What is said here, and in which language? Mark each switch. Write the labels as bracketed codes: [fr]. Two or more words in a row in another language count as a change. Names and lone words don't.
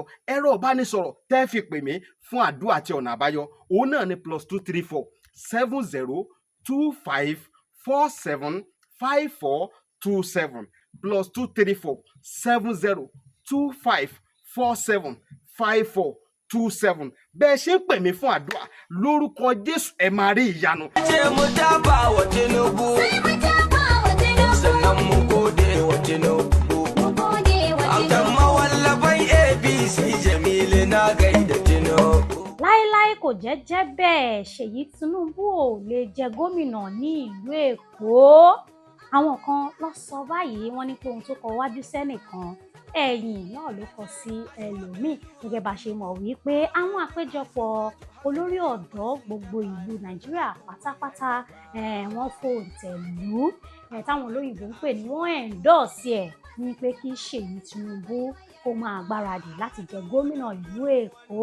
[yo] Ẹ̀rọ ìbánisọ̀rọ̀ tẹ́ fi pè mí fún àdúrà àti ọ̀nà àbáyọ òun náà ni +234 70 25 47 5427 +234 70 25 47 5427. Bẹ́ẹ̀ ṣe ń pè mí fún àdúrà lórúkọ Jésù ẹ máa rí ìyanu. Ṣé mo dábàá wọ Tinubu? [ha] Sannan mu gode wa Tinubu. Amma wallaban ABC Jamilu na gaida Tinubu. [yo] Láíláí kò jẹ́ bẹ́ẹ̀, Ṣèyí Tinubu ò lè jẹ gómìnà ní ìlú Èkó. Àwọn kan ló sọ báyìí, wọ́n ní pé ohun tó kọ wájú sẹ́nìkan ẹ̀yìn náà ló kọ sí ẹlòmíì. Gẹ́gẹ́ bá ṣe mọ̀ wípé àwọn àpéjọpọ̀ olórí ọ̀dọ́ gbogbo ìlú Nàìjíríà pátápátá wọ́n fòǹtẹ̀ lù táwọn olóyìnbó ń pè ní wọ́n endorse ẹ̀ ní pé kí Ṣèyí Tinubu kó máa gbáradì láti jẹ gómìnà ìlú Èkó.